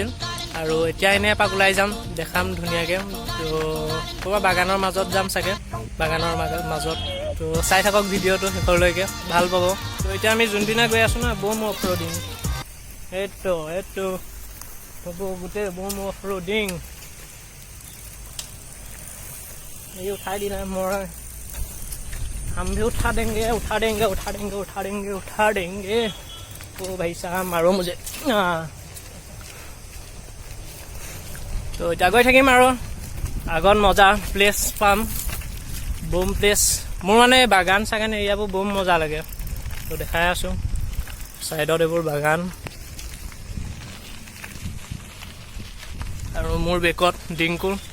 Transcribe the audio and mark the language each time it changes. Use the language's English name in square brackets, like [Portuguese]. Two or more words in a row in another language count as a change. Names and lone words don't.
[Assamese] আৰু এতিয়া এনেই এপাক ওলাই যাম, দেখাম ধুনীয়াকৈ। তো ক'ৰবাত বাগানৰ মাজত যাম চাগে, বাগানৰ মাজত। তো চাই থাকক ভিডিঅ'টো শেষলৈকে, ভাল পাব। তো এতিয়া আমি যোনদিনা গৈ আছোঁ না [English] bomb off roading, [Assamese] এইটো হ'ব গোটেই [English] bomb off roading. [Hindi] ये उठा दी ना मोर, हम भी उठा देंगे। ओ भाई साहब मारो मुझे। [Assamese] तो এতিয়া গৈ থাকিম আৰু আগত মজা প্লেচ পাম, [English] bomb place. [Assamese] মোৰ মানে বাগান চাগান এৰিয়াবোৰ বোম মজা লাগে। তো দেখাই আছোঁ চাইডত এইবোৰ বাগান আৰু মোৰ বেকত ডিংকুল।